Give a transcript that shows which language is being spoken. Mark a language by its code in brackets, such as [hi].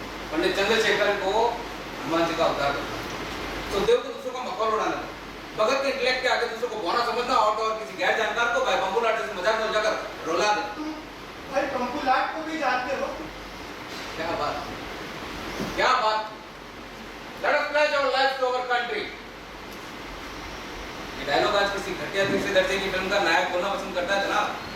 [hi] पंडित चंद्रशेखर को हनुमान जी का अवतार करना, सुखदेव को दूसरों का मखौल उड़ाना, भगत के इंटेलेक्ट के आगे दूसरों को बौना समझना और किसी गैर जानकार को भाई बम्बू लाटे से मजाक में उलझाकर रुला देना। तुम भाई बम्बू लाट को भी जानते हो? क्या बात, क्या बात। [en] Let us pledge our lives to our country. [hi] ये डायलॉग आज किसी घटिया तीसरे दर्जे की फिल्म का नायक बोलना पसंद करता है जनाब।